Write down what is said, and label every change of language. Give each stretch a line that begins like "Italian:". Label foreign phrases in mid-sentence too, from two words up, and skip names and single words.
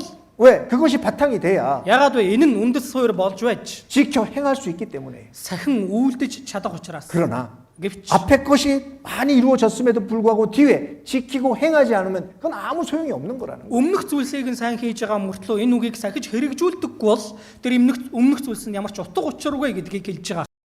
Korean: 왜? 그것이 바탕이 돼야
Mongolian: Ягаад вэ? Энэ нь үндэс суурь болж байж
Korean: 지켜 행할 수 있기 때문에.
Mongolian: сахин үйлдэж чадах учраас.
Korean: 그러나
Mongolian: Гэвч
Korean: 앞에 것이 많이 이루어졌음에도 불구하고 뒤에 지키고 행하지 않으면 그건 아무 소용이 없는 거라는 거예요.
Mongolian: өмнөх зүйлсийг нь сайн хийж байгаа мөртлөө энэ үгийг сахиж хэрэгжүүлдэггүй бол тэр өмнөх зүйлс нь ямар ч утга учиргүй гэдгийг хэлж байгаа.